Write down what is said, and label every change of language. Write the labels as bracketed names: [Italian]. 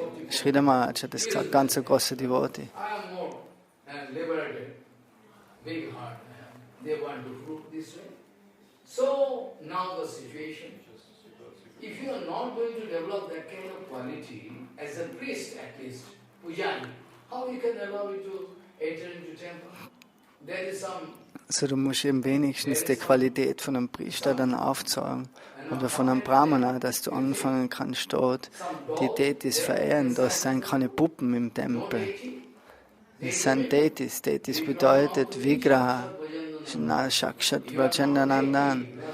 [German] Sridhar Maharaj hat das gesagt, ganz so große Devotee. [English] I am more liberated, big heart. They want to prove this way. So now the situation. If you are not going to develop that kind of quality, as a priest at least, Pujani, how you can allow you to enter into temple? There is some. [German] Also du musst eben wenigstens die Qualität von einem Priester dann aufzeigen oder von einem Brahmana, dass du anfangen kannst dort die Deities verehren. Das sind keine Puppen im Tempel. Das sind Deities. Deities bedeutet Vigraha, Shakshat Vrajandanandan.